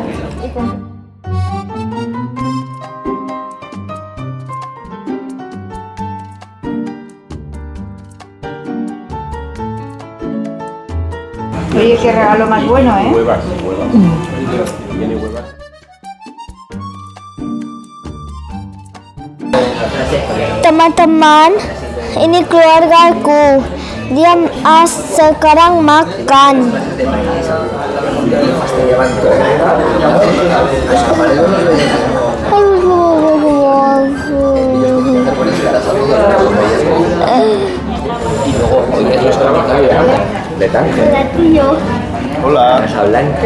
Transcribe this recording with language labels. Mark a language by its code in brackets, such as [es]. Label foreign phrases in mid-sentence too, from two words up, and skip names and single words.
[es] Oye, qué regalo más bueno, ¿eh? Huevas. Tiene huevas. [id] Teman-teman, ini keluargaku. Dia sekarang makan. [es] De Tánger. Hola, tío. Hola. Casa Blanca.